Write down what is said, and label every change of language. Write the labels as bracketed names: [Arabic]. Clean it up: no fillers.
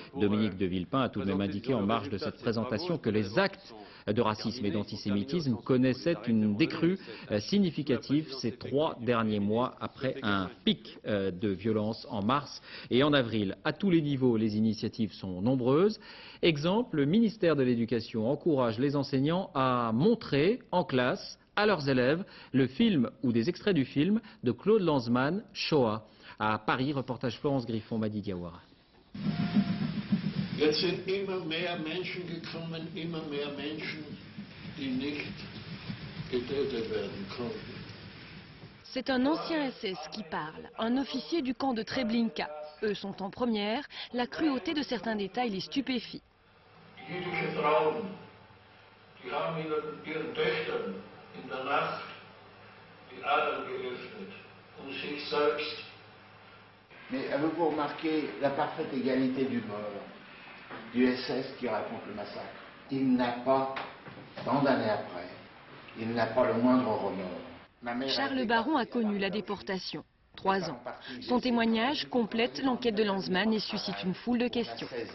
[French] Dominique de Villepin a tout de même indiqué en marge de cette présentation que les actes de racisme et d'antisémitisme connaissaient une décrue significative ces 3 derniers mois après un pic de violence en mars et en avril. À tous les niveaux, les initiatives sont nombreuses. Exemple, le ministère de l'Éducation encourage les enseignants à montrer en classe à leurs élèves le film ou des extraits du film de Claude Lanzmann, Shoah. À Paris, reportage Florence Griffon, Madi Diawara. [German] Jetzt sind immer mehr Menschen gekommen, immer mehr Menschen, die nicht getötet werden konnten. [French] C'est un ancien SS qui parle, un officier du camp de Treblinka. Eux sont en première, la cruauté de certains détails les stupéfie. [German] Jüdische Frauen, die haben ihren Töchtern in der Nacht die Adern geöffnet, sich selbst. [French] Mais avez-vous remarqué la parfaite égalité du mort du SS qui raconte le massacre? Il n'a pas, tant d'années après, il n'a pas le moindre remords. Charles Baron a connu la déportation. 3 ans. Son témoignage complète l'enquête de Lanzmann et suscite une foule de questions.